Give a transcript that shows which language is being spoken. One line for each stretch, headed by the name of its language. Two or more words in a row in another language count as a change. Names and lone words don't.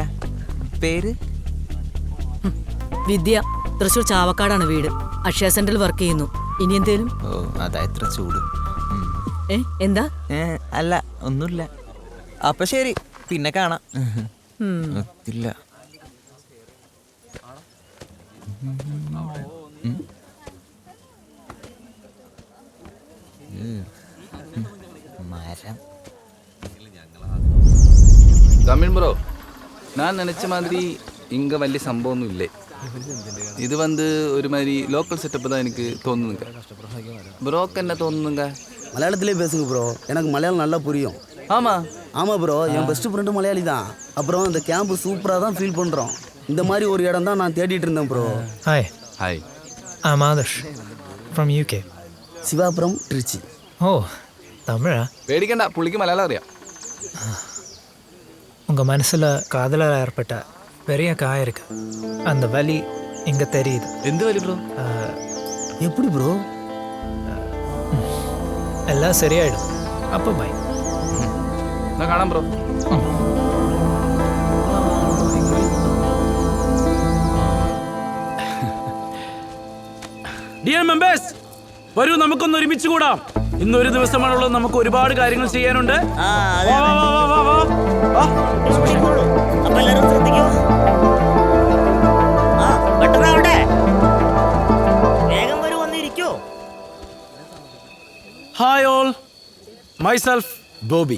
Malayalam: പേര് വിദ്യ. തൃശ്ശൂർ ചാവക്കാടാണ് വീട്. അക്ഷയ സെന്ററിൽ വർക്ക് ചെയ്യുന്നു. ഇനി എന്തേലും? ഓ, അതാ ഇത്ര ചൂട്. എന്താ? അല്ല, ഒന്നുമില്ല. അപ്പൊ ശരി, പിന്നെ കാണാം. ഒത്തില്ല.
Tamil: தமிழ் ப்ரோ, நான் நினச்ச மாதிரி இங்கே
Malayalam: വലിയ സംഭവമൊന്നും ഇല്ലേ.
Tamil: ഇത് வந்து ஒரு மாதிரி லோக்கல் செட்டப் தான் எனக்கு தோணுதுங்க. ப்ரோக்கு என்ன தோணுதுங்க? மலையாளத்திலே பேசுங்க ப்ரோ, எனக்கு மலையாளம் நல்லா புரியும். ஆமாம் ப்ரோ, என்
English: best friend
Tamil: மலையாளி தான். அப்புறம் இந்த கேம்பு சூப்பராக தான் ஃபீல் பண்ணுறோம். இந்த மாதிரி ஒரு இடம் தான் நான் தேடிட்டு இருந்தேன் ப்ரோ. ஹாய்,
English: I'm Adarsh from UK. சிவா from Trichy.
Tamil: ஓ, தமிழா?
Malayalam: പേടിക്കണ്ട, പുള്ളിക്ക് മലയാളം അറിയാം.
Tamil: உங்கள் மனசில் காதலாக ஏற்பட்ட பெரிய காயம் இருக்கு. அந்த வலி இங்கே தெரியுது. எந்த வலி ப்ரோ? எப்படி ப்ரோ? எல்லாம் சரியாயிடும். அப்போ பை.
Malayalam: நான் കാണാം ബ്രോ.
English: dear members,
Malayalam: വരൂ, നമുക്കൊന്ന് ഒരുമിച്ച് കൂടാം. ഇന്നൊരു ദിവസമാണുള്ളത്, നമുക്ക് ഒരുപാട് കാര്യങ്ങൾ ചെയ്യാനുണ്ട്.
English: Hi all, myself Bobby.